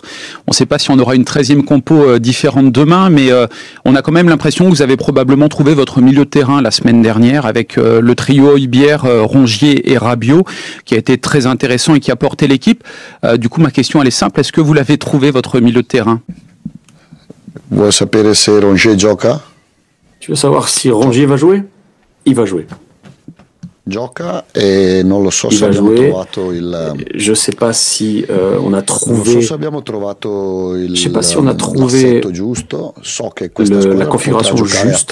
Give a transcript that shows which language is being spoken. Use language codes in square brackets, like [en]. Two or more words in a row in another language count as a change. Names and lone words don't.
[fr] On ne sait pas si on aura une 13e compo différente demain, mais on a quand même l'impression que vous avez probablement trouvé votre milieu de terrain la semaine dernière avec le trio Højbjerg, Rongier et Rabiot, qui a été très intéressant et qui a porté l'équipe. Du coup, ma question, elle est simple. Est-ce que vous l'avez trouvé, votre milieu de terrain? [it] Vuoi sapere se Rongier gioca? [fr] Tu veux savoir si Rongier va jouer? Il va jouer. Il va jouer. Je ne sais pas si on a trouvé. Je sais pas si on a trouvé la configuration juste.